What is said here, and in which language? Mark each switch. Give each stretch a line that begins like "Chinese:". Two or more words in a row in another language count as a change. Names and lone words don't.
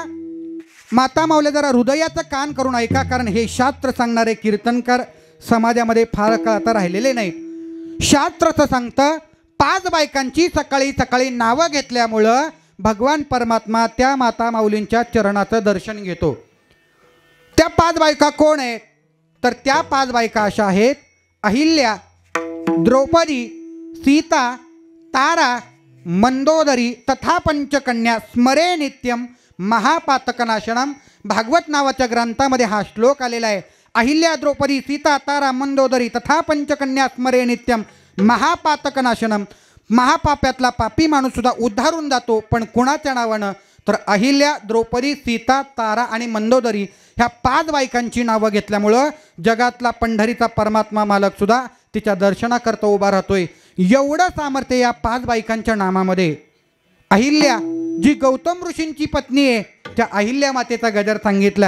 Marathi: माता माऊल्या जरा हृदयाचं कान करून ऐका, कारण हे शास्त्र सांगणारे कीर्तनकार समाजामध्ये फार काळ आता राहिलेले नाहीत. शास्त्राचं सांगतं 5 बायकांची सकाळी सकाळी नावं घेतल्यामुळं भगवान परमात्मा त्या माता माऊलींच्या चरणाचं दर्शन घेतो. त्या 5 बायका कोण आहेत, तर त्या 5 बायका अशा आहेत, अहिल्या,
Sanskrit: द्रौपदी, सीता, तारा, मंदोदरी तथा पंचकन्या स्मरे नित्यम महापातकनाशनम.
Marathi: भागवत नावाच्या ग्रंथामध्ये हा श्लोक आलेला आहे.
Sanskrit: अहिल्या, द्रौपदी, सीता, तारा, मंदोदरी तथा पंचकन्या स्मरे नित्यम महापातकनाशनम.
Marathi: महापाप्यातला पापी माणूस सुद्धा उद्धारून जातो, पण कुणाच्या नावानं, तर अहिल्या, द्रौपदी, सीता, तारा आणि मंदोदरी ह्या 5 बायकांची नावं घेतल्यामुळं जगातला पंढरीचा परमात्मा मालक सुद्धा तिच्या दर्शनाकरता उभा राहतोय. एवढं सामर्थ्य या 5 बायकांच्या नामामध्ये. अहिल्या जी गौतम ऋषींची पत्नी आहे, त्या अहिल्या मातेचा गजर सांगितला.